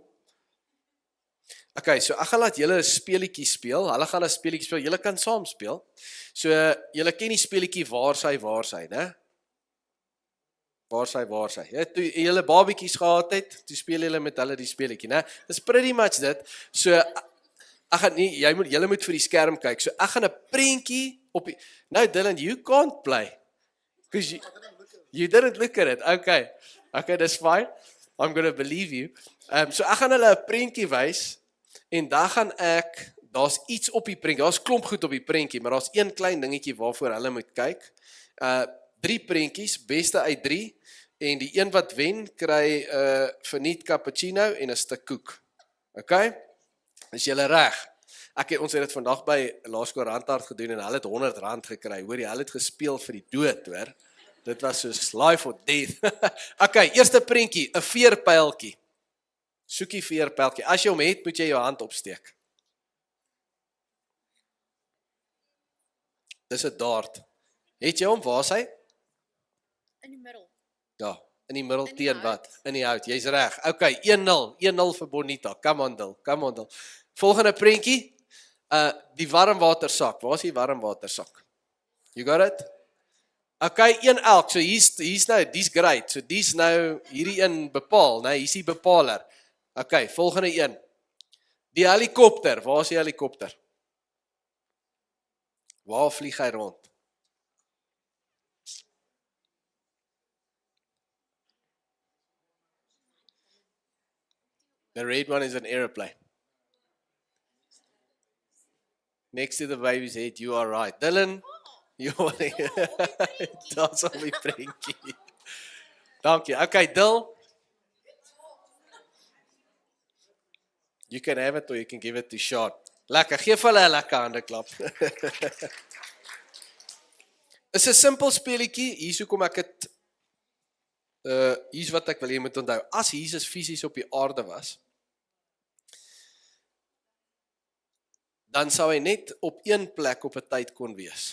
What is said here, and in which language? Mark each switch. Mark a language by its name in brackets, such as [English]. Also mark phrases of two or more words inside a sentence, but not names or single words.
[Afrikaans] Okay, so ek gaan laat julle 'n speletjie speel. Hulle gaan 'n speletjie speel. Julle kan saam speel. So julle ken die speletjie waar sy, né? Waar sy. Ja, toe julle babietjies gehad het, toe speel julle met hulle die speletjie, né? Dis [English] pretty much [Afrikaans] dit. So ek gaan nie julle moet vir die skerm kyk. So ek gaan 'n prentjie op die Nou Dylan, [English] you can't play. Because you didn't look at it. Okay, that's fine. I'm going to believe you. [Afrikaans] So ek gaan hulle 'n prentjie wys en dan gaan daar's iets op die prentjie. Daar's klomp goed op die prentjie, maar daar's een klein dingetjie waarvoor hulle moet kyk. 3 prentjies, beste uit 3 en die een wat wen kry 'n verniet cappuccino en 'n stuk koek. Okay? Is julle reg? Ons het dit vandag by Laerskool Randhart gedoen en hulle het R100 gekry. Hoor jy, hulle het gespeel vir die dood, hoor. Dit was soos [English] life or death. [Afrikaans] Okay, eerste prentjie, 'n veerpyltjie. Soek die veerpyltjie. As jy hom het, moet jy jou hand opsteek. Dis 'n dart. Het jy hom? Waar is hy? In die middel. Ja, in die middel In die teen wat? hout. In die hout. Jy's reg. Okay, 1-0 vir Bonita. [English] Come on, Dil. [Afrikaans] Volgende prentjie. Die warmwatersak. Waar is die warmwatersak? [English] You got it? [Afrikaans] Okay, 1 elk. So hier's nou, dis great. So dis nou hierdie een bepaal, né? Hier's die bepaler. Okay, volgende een. Die helikopter. Waar is die helikopter? Waar vlieg hy rond? [English] The red one is an airplane. Next to the baby's head, you are right. [Afrikaans] Dylan, Daar's op die prentjie. Dankie. Okay, Dil. [English] You can have it or you can give it to Sean. [Afrikaans] Lekker, geef hulle 'n lekker hande klap. Is 'n simpel speletjie. Hier's hoekom ek dit hier's wat ek wil hê moet onthou. As Jesus fisies op die aarde was, dan sou hy net op een plek op 'n tyd kon wees.